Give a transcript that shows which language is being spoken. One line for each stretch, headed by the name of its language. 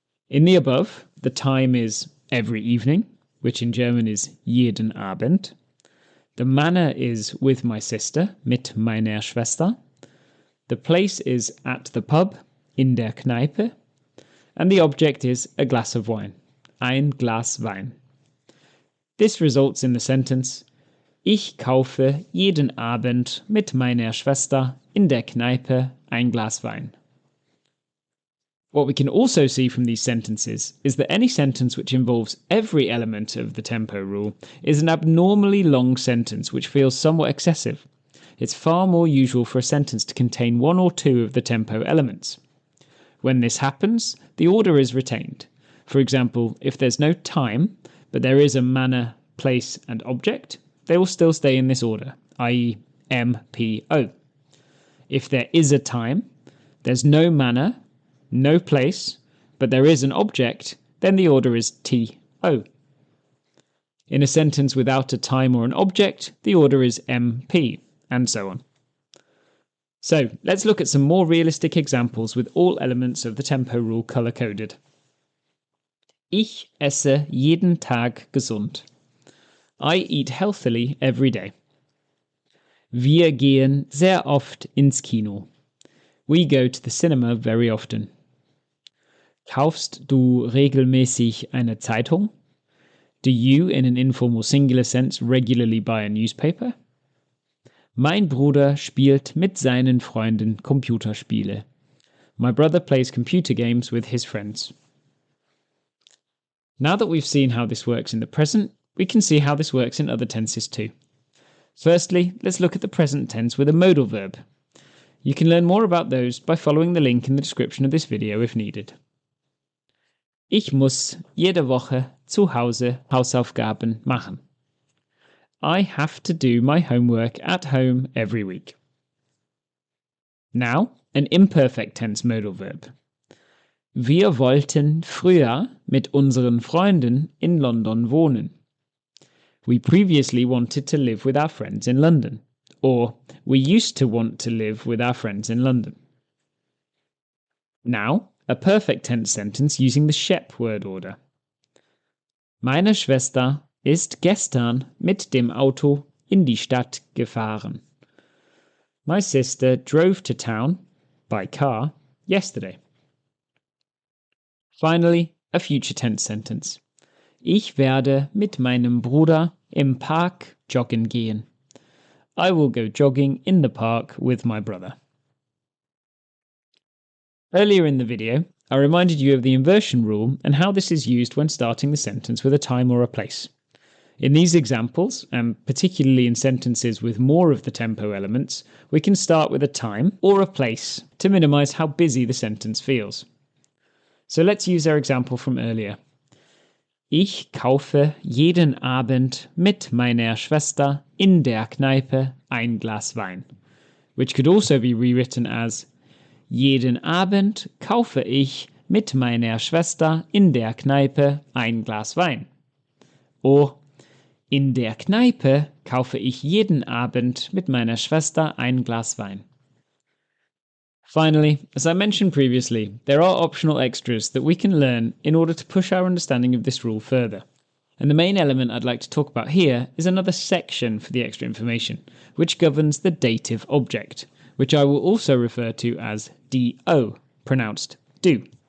English: In the above, the time is every evening, which in German is
German: jeden Abend.
English: The manner is with my sister,
German: mit meiner Schwester.
English: The place is at the pub,
German: in der Kneipe.
English: And the object is a glass of wine,
German: ein Glas Wein.
English: This results in the sentence,
German: Ich kaufe jeden Abend mit meiner Schwester in der Kneipe ein Glas Wein.
English: What we can also see from these sentences is that any sentence which involves every element of the tempo rule is an abnormally long sentence which feels somewhat excessive. It's far more usual for a sentence to contain one or two of the tempo elements. When this happens, the order is retained. For example, if there's no time, but there is a manner, place, and object, they will still stay in this order, i.e. MPO. If there is a time, there's no manner, no place, but there is an object, then the order is TO. In a sentence without a time or an object, the order is MP, and so on. So, let's look at some more realistic examples with all elements of the tempo rule color-coded.
German: Ich esse jeden Tag gesund.
English: I eat healthily every day.
German: Wir gehen sehr oft ins Kino.
English: We go to the cinema very often.
German: Kaufst du regelmäßig eine Zeitung?
English: Do you, in an informal singular sense, regularly buy a newspaper?
German: Mein Bruder spielt mit seinen Freunden Computerspiele.
English: My brother plays computer games with his friends. Now that we've seen how this works in the present, we can see how this works in other tenses too. Firstly, let's look at the present tense with a modal verb. You can learn more about those by following the link in the description of this video if needed.
German: Ich muss jede Woche zu Hause Hausaufgaben machen.
English: I have to do my homework at home every week. Now, an imperfect tense modal verb.
German: Wir wollten früher mit unseren Freunden in London wohnen.
English: We previously wanted to live with our friends in London. Or, we used to want to live with our friends in London. Now, a perfect tense sentence using the Shep word order.
German: Meine Schwester ist gestern mit dem Auto in die Stadt gefahren.
English: My sister drove to town, by car, yesterday. Finally, a future tense sentence.
German: Ich werde mit meinem Bruder im Park joggen gehen.
English: I will go jogging in the park with my brother. Earlier in the video, I reminded you of the inversion rule and how this is used when starting the sentence with a time or a place. In these examples, and particularly in sentences with more of the tempo elements, we can start with a time or a place to minimize how busy the sentence feels. So let's use our example from earlier.
German: Ich kaufe jeden Abend mit meiner Schwester in der Kneipe ein Glas Wein,
English: which could also be rewritten as
German: jeden Abend kaufe ich mit meiner Schwester in der Kneipe ein Glas Wein. Or in der Kneipe kaufe ich jeden Abend mit meiner Schwester ein Glas Wein.
English: Finally, as I mentioned previously, there are optional extras that we can learn in order to push our understanding of this rule further. And the main element I'd like to talk about here is another section for the extra information, which governs the dative object, which I will also refer to as DO, pronounced do.